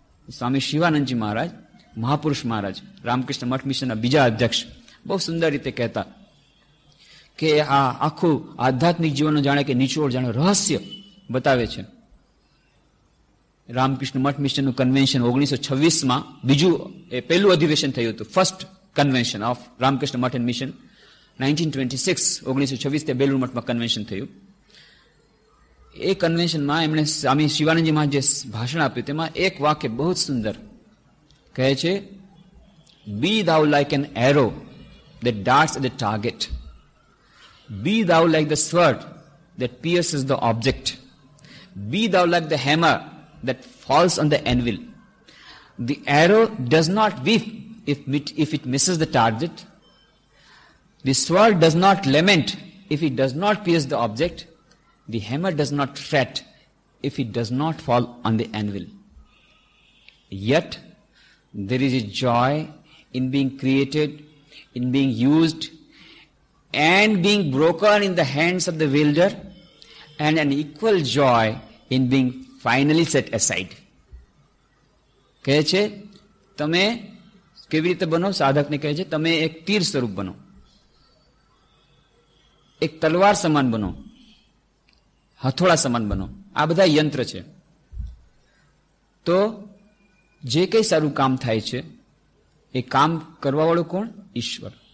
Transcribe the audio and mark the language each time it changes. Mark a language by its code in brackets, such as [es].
[gu] સ્વામી શિવાનંદજી મહારાજ, મહાપુરુષ મહારાજ, રામકૃષ્ણ મઠ મિશનના બીજા અધ્યક્ષ, બહુ સુંદર રીતે કહેતા કે આ આખું આધ્યાત્મિક જીવનનું જાણે કે નિચોડ, જાણે રહસ્ય બતાવે છે. રામકૃષ્ણ મઠ મિશનનું કન્વેન્શન 1926માં બીજું એ પહેલું અધિવેશન થયું હતું, first convention of Ramakrishna Math and mission. 1926 તે બેલુર મઠમાં કન્વેન્શન થયું. એ કન્વેન્શનમાં એમણે સ્વામી શિવાનંદજી મહારાજ જે ભાષણ આપ્યું તેમાં એક વાક્ય બહુ જ સુંદર કહે છે, [en] Be thou like an arrow that darts at the target, be thou like the sword that pierces the object, be thou like the hammer that falls on the anvil. The arrow does not weep if it misses the target, the sword does not lament if it does not pierce the object, the hammer does not fret if it does not fall on the anvil. Yet there is a joy in being created, in being used, and being broken in the hands of the wielder, and an equal joy in being finally set aside. [gu] કહે છે તમે કેવી રીતે બનો? સાધકને કહે છે તમે એક તીર સ્વરૂપ બનો, એક તલવાર સમાન બનો, હથોડા સમાન બનો. આ બધા યંત્ર છે. તો જે કંઈ સારું કામ થાય છે એ કામ કરવા વાળો કોણ? ઈશ્વર.